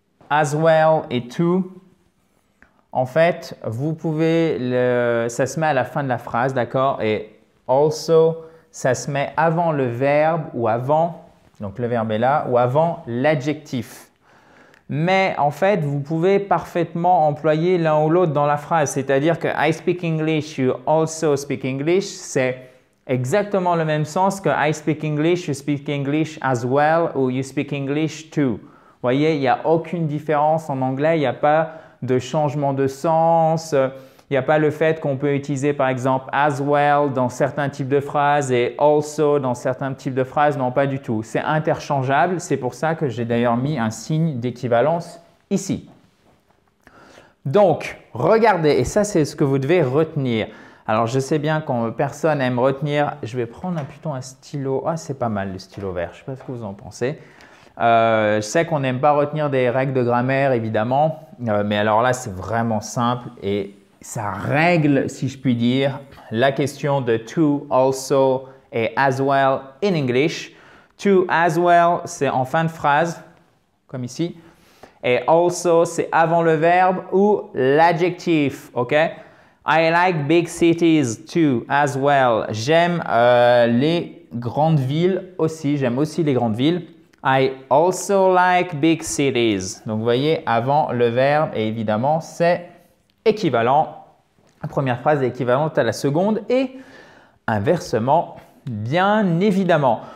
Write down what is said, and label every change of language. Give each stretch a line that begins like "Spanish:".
French: As well et to, en fait, vous pouvez, ça se met à la fin de la phrase, d'accord? Et also, ça se met avant le verbe ou avant, donc le verbe est là, ou avant l'adjectif. Mais en fait, vous pouvez parfaitement employer l'un ou l'autre dans la phrase. C'est-à-dire que
English: I speak English, you also speak English,
French: c'est exactement le même sens que
English: I speak English, you speak English as well
French: ou
English: you speak English too.
French: Vous voyez, il n'y a aucune différence en anglais, il n'y a pas de changement de sens, il n'y a pas le fait qu'on peut utiliser par exemple as well dans certains types de phrases et also dans certains types de phrases, non pas du tout. C'est interchangeable, c'est pour ça que j'ai d'ailleurs mis un signe d'équivalence ici. Donc, regardez, et ça c'est ce que vous devez retenir. Alors, je sais bien que personne n'aime retenir. Je vais prendre plutôt un stylo. Ah, c'est pas mal le stylo vert. Je ne sais pas ce que vous en pensez. Je sais qu'on n'aime pas retenir des règles de grammaire, évidemment. Mais alors là, c'est vraiment simple et ça règle, si je puis dire, la question de to, also et as well
English: in English.
French: To, as well, c'est en fin de phrase, comme ici. Et also, c'est avant le verbe ou l'adjectif, OK?
English: I like big cities too, as well.
French: J'aime les grandes villes aussi. J'aime aussi les grandes villes.
English: I also like big cities.
French: Donc, vous voyez, avant le verbe, et évidemment, c'est équivalent. La première phrase est équivalente à la seconde et inversement, bien évidemment.